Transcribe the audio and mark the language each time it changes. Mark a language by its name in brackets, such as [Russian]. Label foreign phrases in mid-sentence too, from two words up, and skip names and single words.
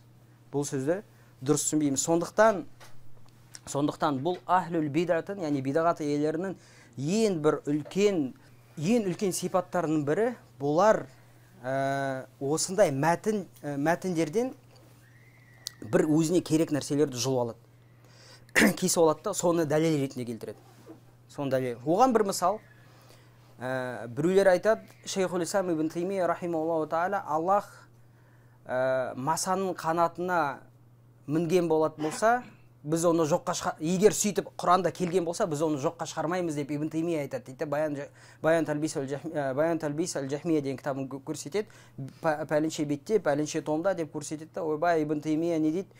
[Kazakh] Бұл сөзді дұрыс түсінбейміз. Сондықтан бұл [Arabic] أهل البدعة, [Kazakh] яғни бидағат иелерінің ең үлкен сипаттарының бірі, бұлар осындай мәтіндерден бір өзіне керек нәрселерді жұлып алады. Кесіп алады да, соны дәлел ретінде келтіреді. Оған бір мысал, біреулер айтады, Шейхул Ислам ибн Таймия [Arabic] رحمه الله تعالى, [Kazakh] Аллах масаның қанатына мінген болатын болса, біз оны жоққа егер сөйтіп Құранда келген болса, біз оны жоққа шығармаймыз деп Ибн Таймия айтады дейді. Баян талбис аль-Жахмия деген кітабын көрсетеді. Пәленше бетте, пәленше томда деп көрсетеді. Ойбай, Ибн Таймия не дейді?